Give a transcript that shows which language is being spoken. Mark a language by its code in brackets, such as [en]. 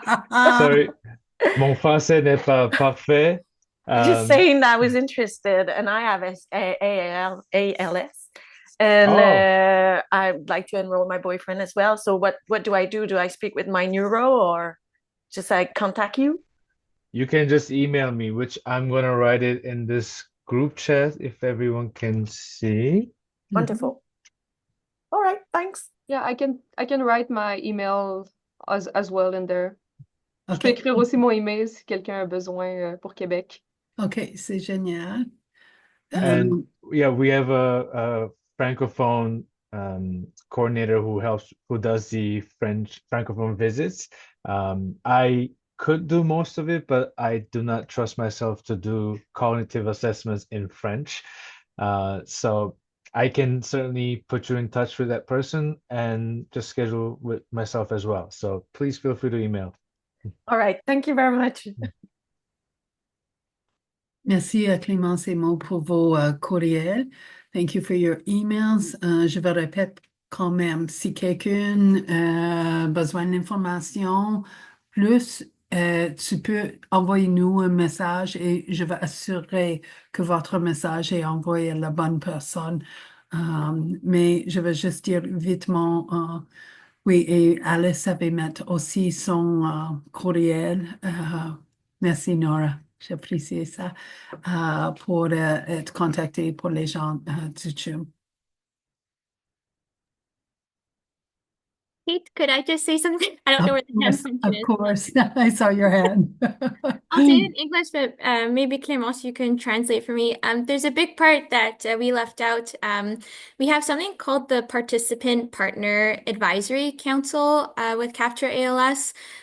[en] Sorry, [fr] mon français n'est pas parfait. [en] Just saying that I was interested, and I have ALS, and I'd like to enroll my boyfriend as well. So what do I do? Do I speak with my neuro or just like contact you? You can just email me, which I'm gonna write it in this group chat if everyone can see. Wonderful. All right, thanks. Yeah, I can write my email as well in there. [fr] Je peux [en] OK. [fr] écrire aussi mon email si quelqu'un a besoin pour Québec. OK, c'est génial. [en] And yeah, we have a francophone coordinator who does the French francophone visits. I could do most of it, but I do not trust myself to do cognitive assessments in French. So I can certainly put you in touch with that person and just schedule with myself as well. So please feel free to email. All right, thank you very much. [fr] Merci Clémence et Maud pour vos courriels. [en] Thank you for your emails. [fr] Je vais répéter quand même, si quelqu'un a besoin d'informations, plus, tu peux envoyer nous un message et je vais assurer que votre message est envoyé à la bonne personne. Mais je vais juste dire vitement, oui, et Alice avait mettre aussi son courriel. Merci Nora, j'apprécie ça, pour être contacté pour les gens du CHUM. [en] Kate, could I just say something? I don't know where the hand function Of is. course, I saw your hand. I'll say it in English, but maybe Clémence, you can translate for me. There's a big part that we left out. We have something called the Participant Partner Advisory Council with Capture ALS.